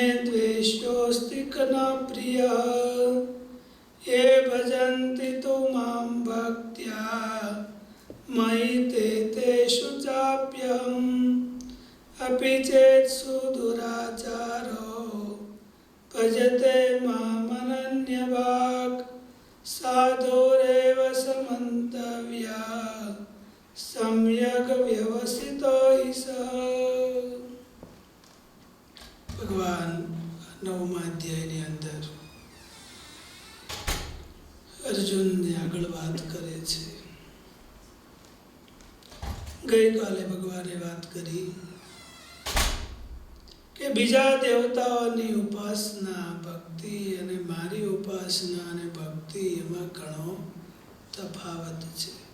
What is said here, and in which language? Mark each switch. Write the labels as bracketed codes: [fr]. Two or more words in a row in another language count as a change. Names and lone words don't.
[sa] द्वेष्योऽस्ति न प्रियः ये भजन्ति तु मां भक्त्या मयि ते तेषु चाप्यहम् अपि चेत् सुदुराचारो भजते मामनन्यभाक् साधुरेव समन्तव्यः सम्यक् व्यवसितो हि सः। [gu] भगवान 9મા અધ્યાયની અંદર અર્જુનને આગળ વાત કરે છે। ગઈકાલે ભગવાને વાત કરી કે બીજા દેવતાઓની ઉપાસના ભક્તિ અને મારી ઉપાસના અને ભક્તિ એમાં ઘણો તફાવત છે।